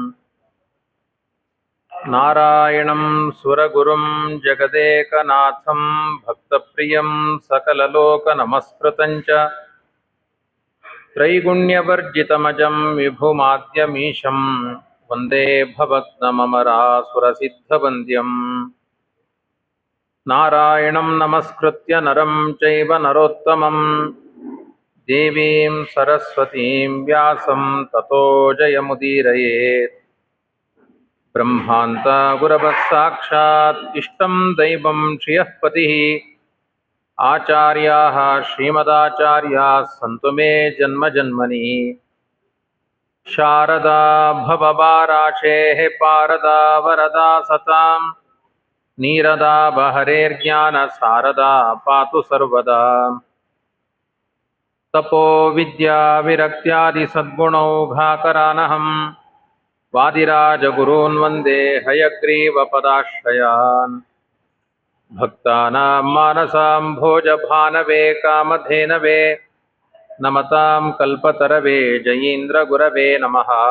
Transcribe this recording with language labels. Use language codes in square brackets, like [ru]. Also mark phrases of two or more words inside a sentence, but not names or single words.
[sa] ನಾರಾಯಣಂ ಸುರಗುರುಂ ಜಗದೇಕನಾಥಂ ಭಕ್ತಪ್ರಿಯಂ ಸಕಲಲೋಕನಮಸ್ಕೃತಂ ಚ ತ್ರೈಗುಣ್ಯವರ್ಜಿತಮಜಂ ವಿಭುಮಾದ್ಯಮೀಶಂ ವಂದೇ ಭವಗ್ನಮರಾಸುರಸಿದ್ಧವಂದ್ಯಂ. ನಾರಾಯಣಂ ನಮಸ್ಕೃತ್ಯ ನರಂ ಚೈವ ನರೋತ್ತಮಂ ದೇವೀಂ ಸರಸ್ವತೀಂ ವ್ಯಾಸಂ ತತೋ ಜಯಮುದೀರಯೇತ್. ಬ್ರಹ್ಮಾಂತ ಗುರವಃ ಸಾಕ್ಷಾತ್ ಇಷ್ಟಂ ದೈವಂ ಶ್ರಿಯಃ ಪತಿಃ ಆಚಾರ್ಯಾಃ ಶ್ರೀಮದಾಚಾರ್ಯಾಃ ಸಂತು ಮೇ ಜನ್ಮ ಜನ್ಮನಿ. ಶಾರದಾ ಭವಭಾರಾಶೇಃ ಪಾರದಾ ವರದಾ ಸತಾಂ ನೀರದಾ ಬಹರೇರ್ಜ್ಞಾನ ಸಾರದಾ ಪಾತು ಸರ್ವದಾ. ತಪೋ ವಿದ್ಯಾ ವಿರಕ್ತ್ಯಾದಿ ಸದ್ಗುಣೌಘಾಕರಾನಹಂ ವಾದಿರಾಜಗುರೂನ್ ವಂದೇ ಹಯಗ್ರೀವ ಪದಾಶ್ರಯಾನ್. ಭಕ್ತಾನಾಂ ಮಾನಸಾಂ ಭೋಜಭಾನವೇ ಕಾಮಧೇನವೇ ನಮತಾಂ ಕಲ್ಪತರವೇ ಜಯೀಂದ್ರ ಗುರವೇ ನಮಃ.